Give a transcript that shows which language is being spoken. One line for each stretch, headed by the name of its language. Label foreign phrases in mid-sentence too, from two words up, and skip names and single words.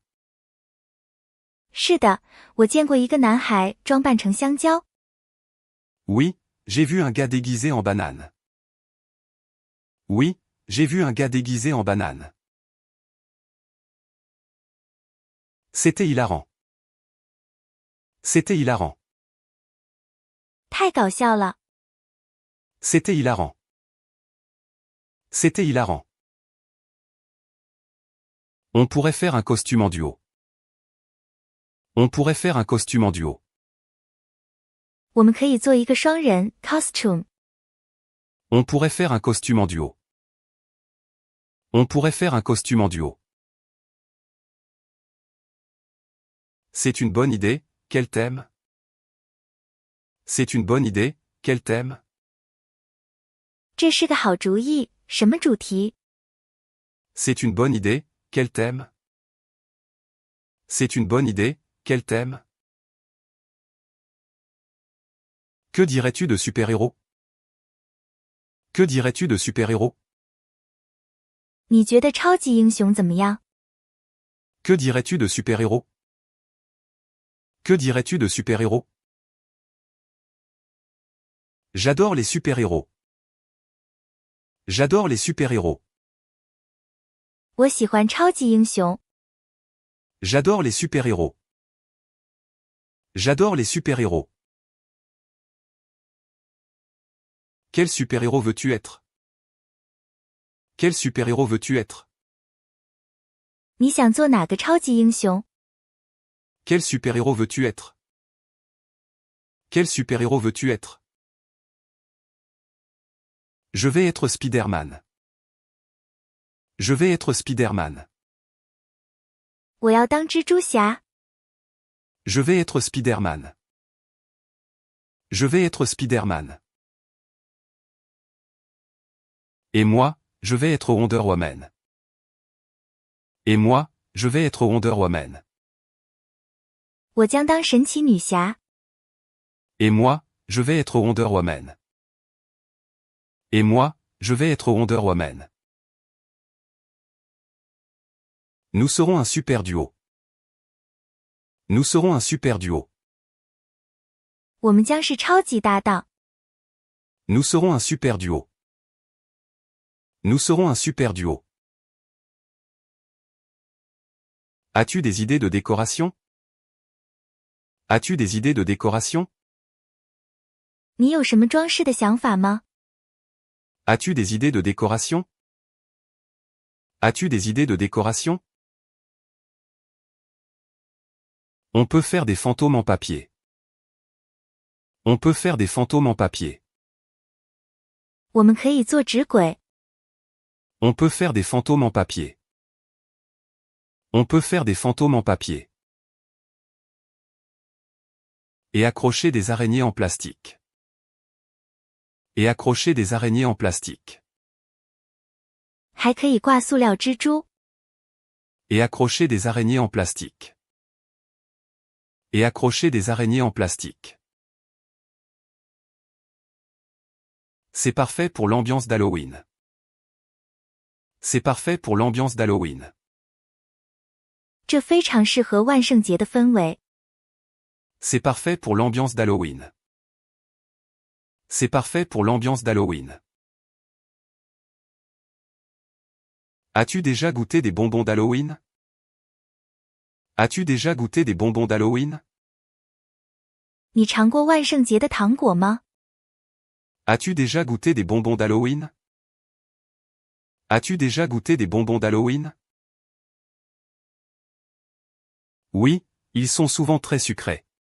Chinese: 是的，我见过一个男孩装扮成香蕉。
French: Oui, j'ai vu un gars déguisé en banane. Oui, j'ai vu un gars déguisé en banane. C'était hilarant. C'était hilarant.
Chinese: 太搞笑了。
French: C'était hilarant. C'était hilarant. On pourrait faire un costume en duo. On pourrait faire un costume en duo.
Chinese: 我们可以做一个双人 costume。
French: On pourrait faire un costume en duo. On pourrait faire un costume en duo. C'est une bonne idée, quel thème? C'est une bonne idée, quel thème?
Chinese: 这是个好主意，什么主题？
French: C'est une bonne idée, quel thème? C'est une bonne idée, quel thème? Que dirais-tu de super-héros? Que dirais-tu de super-héros?
Chinese: 你觉得超级英雄怎么样？
French: Que dirais-tu de super-héros? Que dirais-tu de super-héros? J'adore les super-héros. J'adore les super-héros.
Chinese: 我喜欢超级英雄。
French: J'adore les super-héros. J'adore les super-héros. Quel super-héros veux-tu être? Quel super-héros veux-tu être?
Chinese: 你想做哪个超级英雄？
French: Quel super-héros veux-tu être? Quel super-héros veux-tu être? Je vais être Spider-Man. Je vais être Spider-Man.
Chinese: 我要当蜘蛛侠。
French: Je vais être Spider-Man. Je vais être Spider-Man. Et moi, je vais être Wonder Woman. Et moi, je vais être Wonder Woman.
Chinese: 我将当神奇女侠。
French: Et moi, je vais être Wonder Woman. Et moi, je vais être Wonder Woman. Nous serons un super duo. Nous serons un super duo.
Chinese: 我们将是超级搭档。
French: Nous serons un super duo. Nous serons un super duo. As-tu des idées de décoration? As-tu des idées de décoration?
Chinese: 你有什么装饰的想法吗？
French: As-tu des idées de décoration? As-tu des idées de décoration? On peut faire des fantômes en papier. On peut faire des fantômes en papier.
Chinese: 我们可以做纸鬼。
French: On peut faire des fantômes en papier. On peut faire des fantômes en papier. Et accrocher des araignées en plastique. Et accrocher des araignées en plastique.
Chinese: 还可以挂塑料蜘蛛。
French: Et accrocher des araignées en plastique. Et accrocher des araignées en plastique. C'est parfait pour l'ambiance d'Halloween. C'est parfait pour l'ambiance d'Halloween.
Chinese: 这非常适合万圣节的氛围。
French: C'est parfait pour l'ambiance d'Halloween. C'est parfait pour l'ambiance d'Halloween. As-tu déjà goûté des bonbons d'Halloween? As-tu déjà goûté des bonbons d'Halloween?
Chinese: 你尝过万圣节的糖果吗？
French: As-tu déjà goûté des bonbons d'Halloween? As-tu déjà goûté des bonbons d'Halloween? Oui, ils sont souvent très sucrés.